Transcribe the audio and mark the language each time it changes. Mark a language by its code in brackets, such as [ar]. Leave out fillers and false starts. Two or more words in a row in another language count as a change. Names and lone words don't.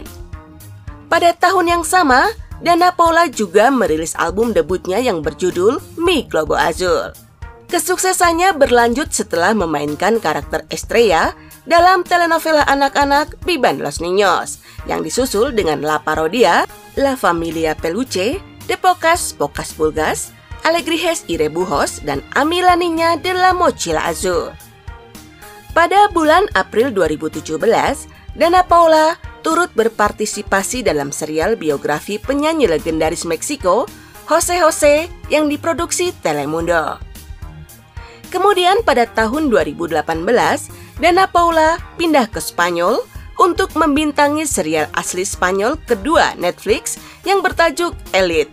[id] Pada tahun yang sama, Dana Paula juga merilis album debutnya yang berjudul Mi Globo Azul. Kesuksesannya berlanjut setelah memainkan karakter Estrella dalam telenovela anak-anak Vivan los Niños yang disusul dengan La Parodia, La Familia Peluche, De Pocas Pocas Pulgas, Alegrijes y Rebujos, dan A mí la niña de la mochila azul. Pada bulan April 2017, Dana Paula turut berpartisipasi dalam serial biografi penyanyi legendaris Meksiko, Jose Jose, yang diproduksi Telemundo. Kemudian pada tahun 2018, Dana Paula pindah ke Spanyol untuk membintangi serial asli Spanyol kedua Netflix yang bertajuk Elite.